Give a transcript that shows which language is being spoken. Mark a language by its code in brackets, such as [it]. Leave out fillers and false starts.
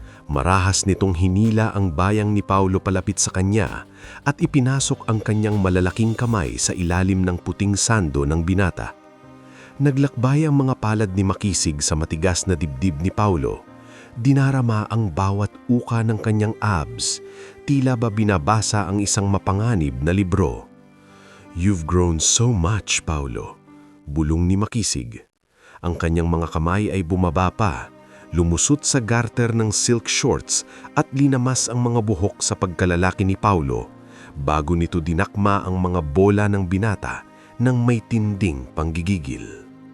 [tl] Marahas nitong hinila ang bayang ni Paulo palapit sa kanya at ipinasok ang kanyang malalaking kamay sa ilalim ng puting sando ng binata. Naglakbay ang mga palad ni Makisig sa matigas na dibdib ni Paulo. Dinarama ang bawat uka ng kanyang abs, tila ba binabasa ang isang mapanganib na libro. [en] "You've grown so much, Paulo," [tl] bulong ni Makisig. Ang kanyang mga kamay ay bumaba pa, lumusot sa garter ng silk shorts at linamas ang mga buhok sa pagkalalaki ni Paulo bago nito dinakma ang mga bola ng binata ng may tinding panggigigil.